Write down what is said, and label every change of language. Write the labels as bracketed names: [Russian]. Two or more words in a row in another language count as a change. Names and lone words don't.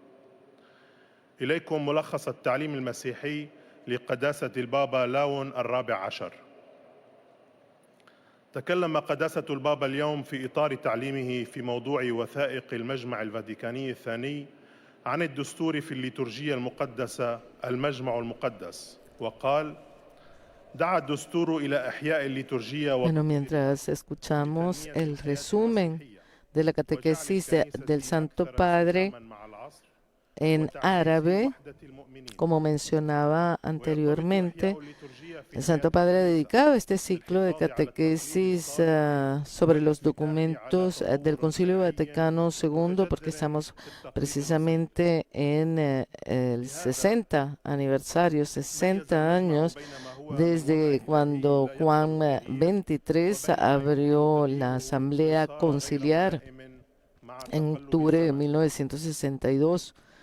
[Arabic] إليكم ملخص التعليم المسيحي لقداسة البابا لاون الرابع عشر. تكلم قداسة البابا اليوم في إطار تعليمه في موضوع وثائق المجمع الفاتيكاني الثاني عن الدستور في الليتورجية المقدسة المجمع المقدس، وقال: دعا الدستور إلى إحياء الليتورجية. [Spanish] Bueno, mientras escuchamos el resumen de la catequesis del Santo Padre en árabe, como mencionaba anteriormente, el Santo Padre ha dedicado este ciclo de catequesis sobre los documentos del Concilio Vaticano II, porque estamos precisamente en el 60 aniversario, 60 años desde cuando Juan XXIII abrió la Asamblea Conciliar en octubre de 1962.